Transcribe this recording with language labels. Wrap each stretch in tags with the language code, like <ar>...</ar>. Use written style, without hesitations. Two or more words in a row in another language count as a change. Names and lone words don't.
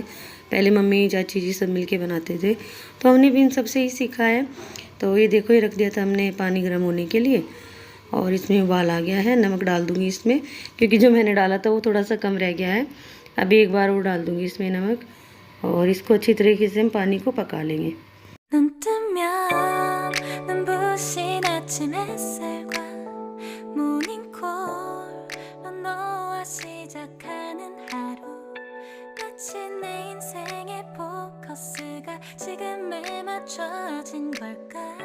<hi>पहले मम्मी चाची जी सब मिलके बनाते थे, तो हमने भी इन सबसे ही सीखा है। तो ये देखो, ये रख दिया था हमने पानी गर्म होने के लिए, और इसमें उबाल आ गया है। नमक डाल दूँगी इसमें, क्योंकि जो मैंने डाला था वो थोड़ा सा कम रह गया है। अभी एक बार और डाल दूँगी इसमें नमक, और इसको अच्छी तरीके से हम पानी को पका लेंगे।</hi> <ko>눈 뜨면 눈부신 아침 햇살과 모닝콜로 너와 시작하는 하루, 마치 내 인생의 포커스가 지금에 맞춰진 걸까.</ko>